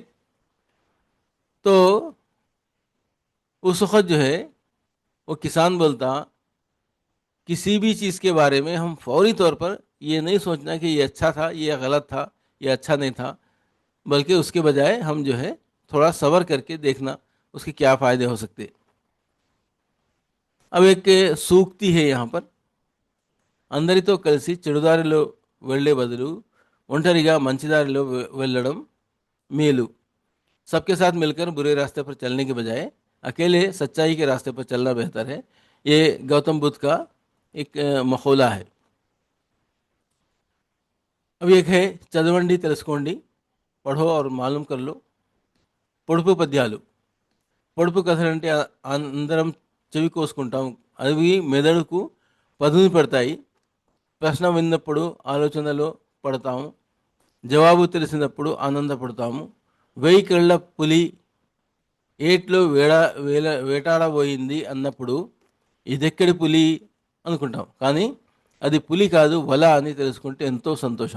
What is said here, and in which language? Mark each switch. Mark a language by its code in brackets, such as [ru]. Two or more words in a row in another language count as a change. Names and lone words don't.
[hi] तो उस वक्त जो है वो किसान बोलता, किसी भी चीज़ के बारे में हम फौरी तौर पर ये नहीं सोचना कि ये अच्छा था, ये गलत था, ये अच्छा नहीं था, बल्कि उसके बजाय हम जो है थोड़ा सब्र करके देखना उसके क्या फ़ायदे हो सकते। अब एक सूक्ति है यहाँ पर, [te] అందరితో కలిసి చెడుదారిలో వెళ్ళే బదులు ఒంటరిగా మంచిదారిలో వెళ్ళడం మేలు। [hi] सबके साथ मिलकर बुरे रास्ते पर चलने के बजाय अकेले सच्चाई के रास्ते पर चलना बेहतर है। ये गौतम बुद्ध का एक मखौला है। अब एक है [te] చదవండి తెలుసుకోండి, [hi] पढ़ो और मालूम कर लो। [te] పొడుపు పద్యాలు, పొడుపు కథలంటే అందరం చెవి కోసుకుంటాం, అవి మెదడుకు పదును పెడతాయి। ప్రశ్న విన్నప్పుడు ఆలోచనలో పడతాము, జవాబు తెలిసినప్పుడు ఆనందపడతాము। 1000 కళ్ళ పులి ఏట్లో వేటాడబోయింది అన్నప్పుడు ఇదెక్కడి పులి అనుకుంటాం, కానీ అది పులి కాదు వల అని తెలుసుకుంటే ఎంతో సంతోషం।